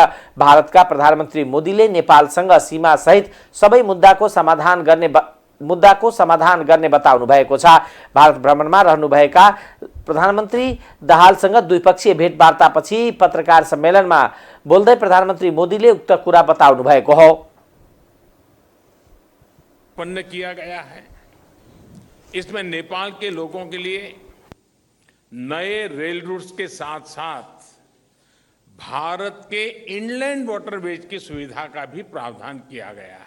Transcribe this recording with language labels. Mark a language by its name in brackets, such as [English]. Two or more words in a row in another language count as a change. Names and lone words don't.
[Nepali] भारतका प्रधानमन्त्री मोदीले नेपालसँग सीमासहित सबै मुद्दाको समाधान गर्ने बताउनु भएको छ। भारत भ्रमणमा रहनुभएका प्रधानमन्त्री दाहालसँग द्विपक्षीय भेटवार्तापछि पत्रकार सम्मेलनमा बोल्दै प्रधानमन्त्री मोदीले उक्त कुरा बताउनु भएको हो। [Hindi] उत्पन्न किया गया है, इसमें नेपाल के लोगों के लिए नए [English] rail routes [Hindi] के साथ साथ भारत के [English] inland waterways [Hindi] की सुविधा का भी प्रावधान किया गया है।